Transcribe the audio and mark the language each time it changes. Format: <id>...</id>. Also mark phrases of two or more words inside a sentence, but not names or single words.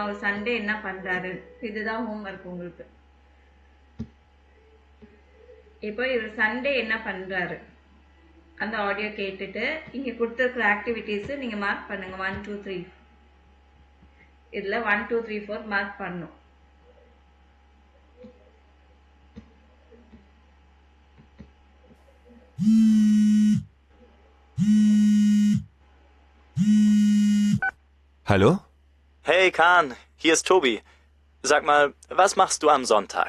<ta>அவர் சண்டே என்ன பண்ணுறாரு, இதுதான் ஹோம்ஒர்க் உங்களுக்கு. இப்போ இவர் சண்டே என்ன பண்ணுறாரு அந்த ஆடியோ கேட்டுட்டு இங்கே கொடுத்துருக்குற ஆக்டிவிட்டீஸு நீங்கள் மார்க் பண்ணுங்கள். 1 2 3 இதில் 1 2 3 4 மார்க் பண்ணணும்.</ta> <de>Hallo? Hey Kahn, hier ist Tobi. Sag mal, was machst du am Sonntag?</de>